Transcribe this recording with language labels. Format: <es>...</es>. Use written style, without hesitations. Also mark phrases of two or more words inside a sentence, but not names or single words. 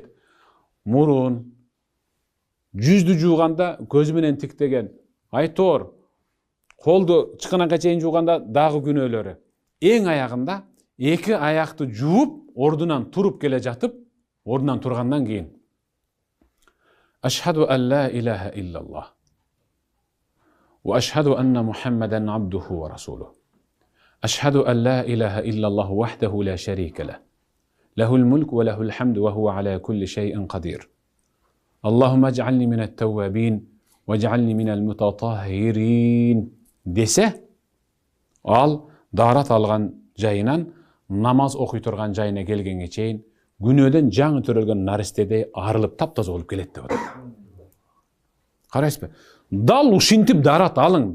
<ky>Мурун, жүздү жууганда көзү менен тиктеген, айтор, колду чыканакка чейин жууганда дагы күнөөлөрү. Эң аягында эки аякты жууп, ордунан туруп келе жатып, ордунан тургандан кийин</ky> <ar>أشهد أن لا إله إلا الله وأشهد أن محمدا عبده ورسوله. أشهد أن لا إله إلا الله وحده لا شريك له. له الملك وله الحمد وهو على كل شيء قدير. اللهم اجعلني من التوابين واجعلني من المتطهرين</ar> <ky>десе, ал дарат алган жайынан намаз окуй турган жайына келгенге чейин күнөөдөн жаңы төрөлгөн наристедей арылып таптаза болуп келет деп атат. Карайсызбы? Дал ушинтип дарат алың.</ky>